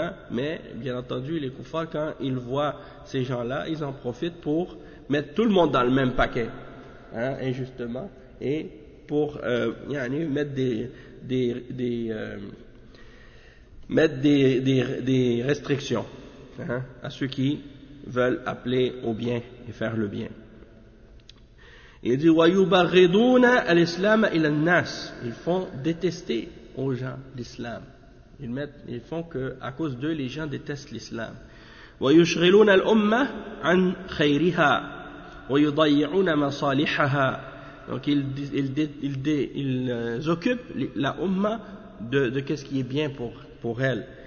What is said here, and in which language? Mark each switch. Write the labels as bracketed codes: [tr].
[fr] Mais bien entendu, les koufars, quand ils voient ces gens-là, ils en profitent pour mettre tout le monde dans le même paquet, injustement, et pour mettre des restrictions à ceux qui veulent appeler au bien et faire le bien. Il dit [ar] وَيُبَغِضُونَ الْإِسْلَامَ إِلَى النَّاسِ. [fr] Ils font détester aux gens l'islam. Ils font que à cause d'eux les gens détestent l'islam. [ar] وَيُشْغِلُونَ الْأُمَّةَ عَنْ خَيْرِهَا وَيُضَيِّعُونَ مَصَالِحَهَا. [fr] Donc ils occupent la Umma de qu'est-ce qui est bien pour elle.